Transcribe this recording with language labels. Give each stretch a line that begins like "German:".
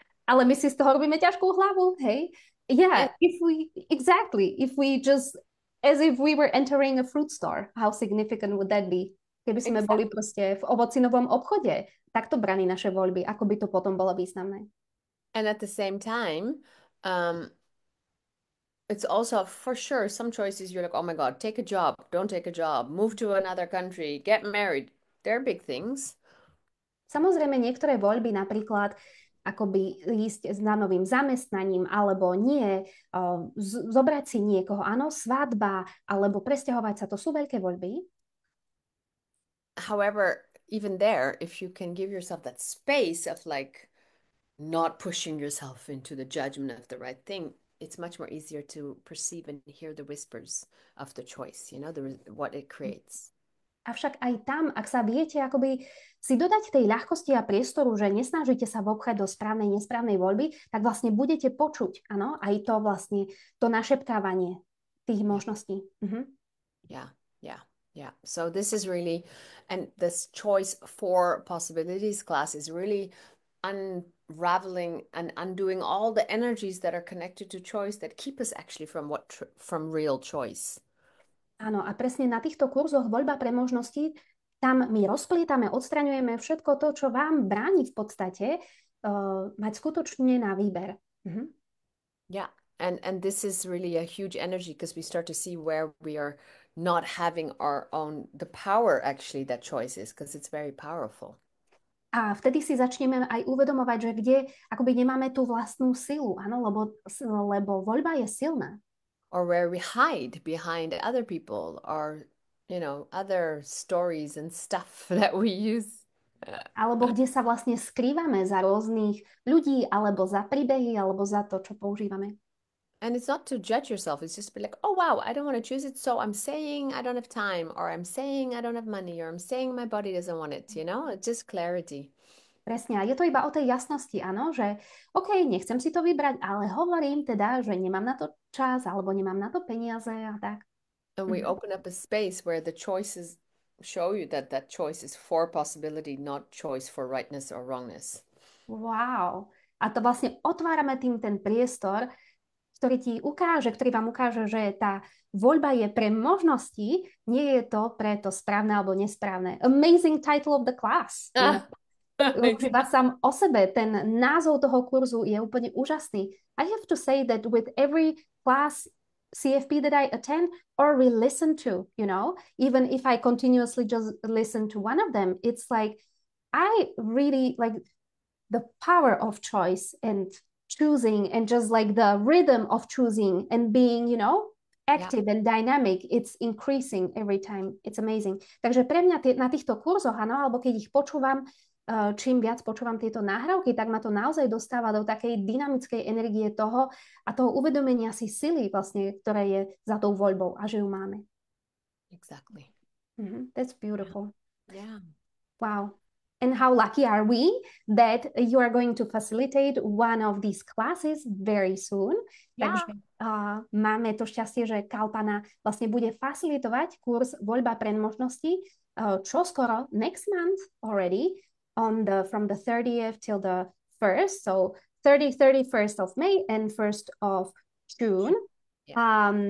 Slovak: Ale my si z toho robíme ťažkú hlavu, hej?
English: Yeah, Yeah, if we just, as if we were entering a fruit store, how significant would that be?
Slovak: Keby sme boli
English: exactly.
Slovak: proste v ovocinovom obchode, takto braní naše voľby, ako by to potom bolo významné.
English: And at the same time, um, it's also for sure some choices you're like, oh my God, take a job, don't take a job, move to another country, get married. They're big things.
Slovak: Samozrejme, niektoré voľby, napríklad akoby ísť s novým zamestnaním, alebo nie, zobrať si niekoho, áno, svadba, alebo presťahovať sa, to sú veľké voľby.
English: However, even there, if you can give yourself that space of like not pushing yourself into the judgment of the right thing, it's much more easier to perceive and hear the whispers of the choice, what it creates.
Slovak: Avšak aj tam, ak sa viete akoby si dodať tej ľahkosti a priestoru, že nesnažíte sa vopchať do správnej, nesprávnej voľby, tak vlastne budete počuť, áno, aj to vlastne, to našepkávanie tých možností.
English: Yeah, yeah, yeah. So this is really, and this choice for possibilities class is really unraveling and undoing all the energies that are connected to choice that keep us actually from real choice.
Slovak: Áno, a presne na týchto kurzoch voľba pre možnosti, tam my rozplietame, odstraňujeme všetko to, čo vám bráni v podstate mať skutočne na výber.
English: Yeah, and this is really a huge energy because we start to see where we are not having our own, the power actually that choice is, because it's very powerful.
Slovak: A vtedy si začneme aj uvedomovať, že kde akoby nemáme tú vlastnú silu, áno, lebo voľba je silná.
English: Or where we hide behind other people or, other stories and stuff that we use.
Slovak: Alebo kde sa vlastne skrývame za rôznych ľudí, alebo za príbehy, alebo za to, čo používame.
English: And it's not to judge yourself. It's just be like, oh, wow, I don't want to choose it. So I'm saying I don't have time, or I'm saying I don't have money, or I'm saying my body doesn't want it, It's just clarity.
Slovak: Presne, a je to iba o tej jasnosti, áno, že OK, nechcem si to vybrať, ale hovorím teda, že nemám na to čas, alebo nemám na to peniaze a tak.
English: And we open up a space where the choices show you that that choice is for possibility, not choice for rightness or wrongness. Wow.
Slovak: A to vlastne otvárame tým ten priestor, ktorý vám ukáže, že tá voľba je pre možnosti, nie je to pre to správne alebo nesprávne.
English: Amazing title of the class.
Slovak: Už iba sám o sebe, ten názov toho kurzu je úplne úžasný.
English: I have to say that with every class CFP that I attend or re-listen to, even if I continuously just listen to one of them, it's like I really like the power of choice and choosing and just like the rhythm of choosing and being, active and dynamic, it's increasing every time. It's amazing.
Slovak: Takže pre mňa na týchto kurzoch, áno, alebo keď ich počúvam, čím viac počúvam tieto nahrávky, tak ma to naozaj dostáva do takej dynamickej energie toho a toho uvedomenia si sily vlastne, ktoré je za tou voľbou a že ju máme.
English: Exactly. That's beautiful. Yeah. Wow. And how lucky are we that you are going to facilitate one of these classes very soon. Yeah.
Slovak: Takže máme to šťastie, že Kalpana vlastne bude facilitovať kurz Voľba pre možnosti čoskoro,
English: next month already, from the 30th till the 1st, so 31st of May and 1st of June. Yeah.